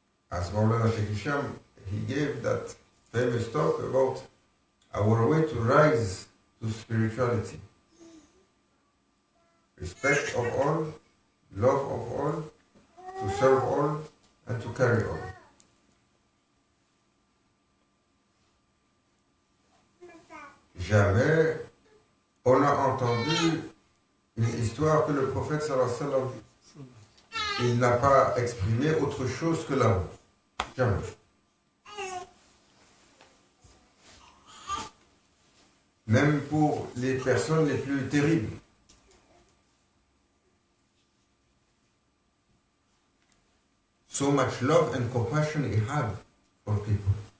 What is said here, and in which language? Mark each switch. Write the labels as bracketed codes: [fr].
[en] As Maulana Sheikh Hisham, he gave that famous talk about our way to rise to spirituality. Respect of all, love of all, to serve all, and to carry all. [fr] Jamais on a entendu une histoire que le prophète sallallahu alayhi wa sallam, il n'a pas exprimé autre chose que l'amour. Jamais. Même pour les personnes les plus terribles. [en] So much love and compassion he had for people.